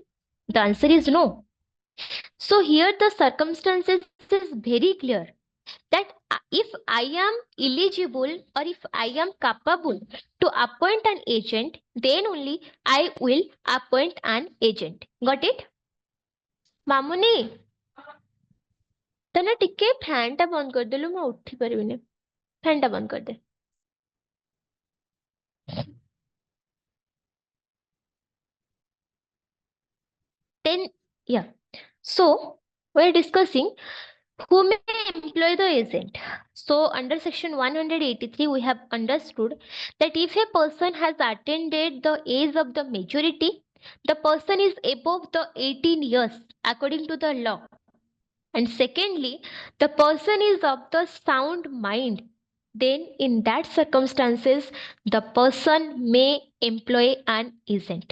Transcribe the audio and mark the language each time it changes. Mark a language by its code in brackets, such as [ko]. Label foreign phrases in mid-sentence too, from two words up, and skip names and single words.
[en] The answer is no. So here the circumstances is very clear that if I am eligible or if I am capable to appoint an agent, then only I will appoint an agent. Got it? [or] ମାମୁନି ତନେ ଟିକେ ଫ୍ୟାନ୍ ଟା ବନ୍ଦ କରିଦେଲୁ ମୁଁ ଉଠି ପାରିବିନି ଫ୍ୟାନ୍ ଟା ବନ୍ଦ କରିଦେ. [en] Then yeah, so we're discussing who may employ the agent. So under section 183 we have understood that if a person has attained the age of the majority, the person is above the 18 years according to the law, and secondly the person is of the sound mind, then in that circumstances the person may employ an agent.